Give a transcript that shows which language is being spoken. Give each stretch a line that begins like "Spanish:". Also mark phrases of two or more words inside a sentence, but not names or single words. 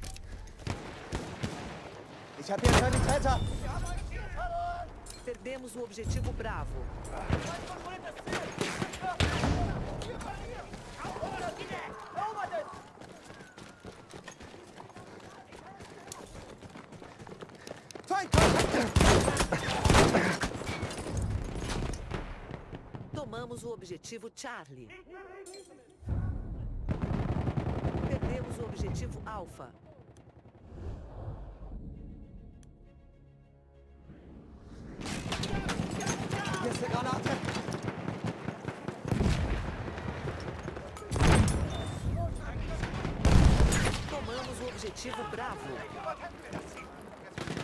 German: Ich habe hier einen Sanitäter!
Portuguese: Perdemos o objetivo Bravo.
German: Feindkontakt!
Portuguese: Tomamos o objetivo Charlie. Perdemos o objetivo Alpha.
German: Hier ist eine Granate!
Portuguese: Tomamos o objetivo Bravo.